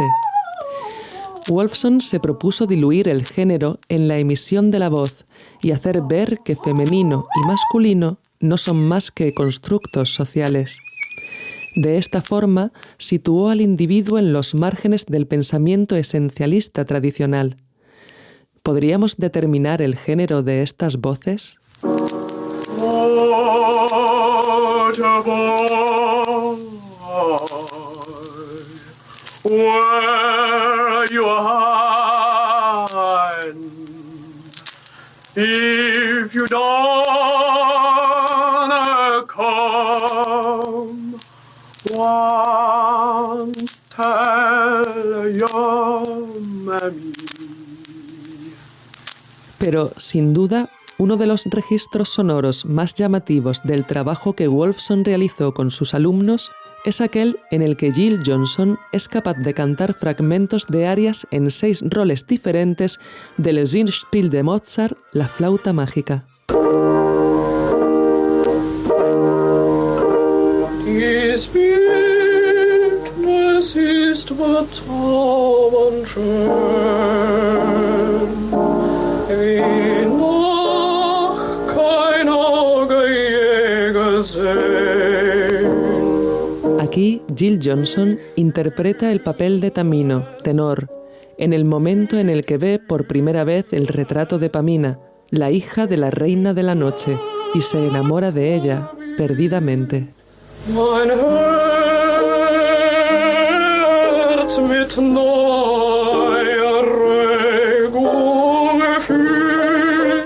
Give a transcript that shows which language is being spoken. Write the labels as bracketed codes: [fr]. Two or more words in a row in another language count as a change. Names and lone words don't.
[es] Wolfson se propuso diluir el género en la emisión de la voz y hacer ver que femenino y masculino no son más que constructos sociales. De esta forma, situó al individuo en los márgenes del pensamiento esencialista tradicional. ¿Podríamos determinar el género de estas voces? [en] If you don't come, one tell your mommy. [es] Pero, sin duda, uno de los registros sonoros más llamativos del trabajo que Wolfson realizó con sus alumnos es aquel en el que Jill Johnson es capaz de cantar fragmentos de arias en 6 roles diferentes del Singspiel de Mozart, la flauta mágica. [de] Dies Bildnis ist bezaubernd schön, wie noch kein Auge je gesehen. [es] Aquí, Jill Johnson interpreta el papel de Tamino, tenor, en el momento en el que ve por primera vez el retrato de Pamina, la hija de la reina de la noche, y se enamora de ella perdidamente. [de] Mein Herz mit neuer Regung erfüllt.